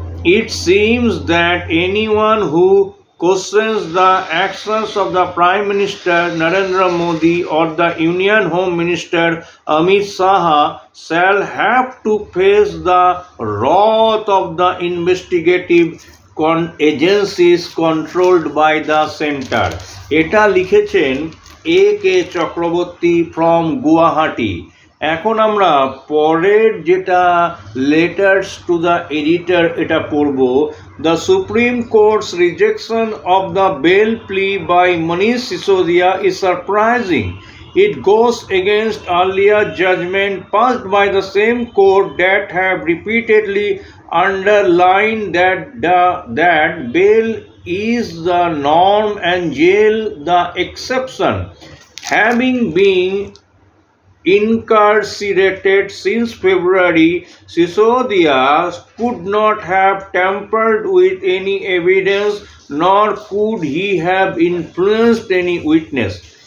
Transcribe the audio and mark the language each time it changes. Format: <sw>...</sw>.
<en>It seems that anyone who questions the actions of the Prime Minister Narendra Modi or the Union Home Minister Amit Shah shall have to face the wrath of the investigative agencies controlled by the center.</en> <bn>এটা লিখেছেন A.K. Chakraborty from Guwahati. এখন আমরা পরের যেটা letters to the editor এটা পড়ব।</bn> <en>The Supreme Court's rejection of the bail plea by Manish Sisodia is surprising. It goes against earlier judgment passed by the same court that have repeatedly underlined that bail is the norm and jail the exception. Having been incarcerated since February, Sisodia could not have tampered with any evidence, nor could he have influenced any witness.</en>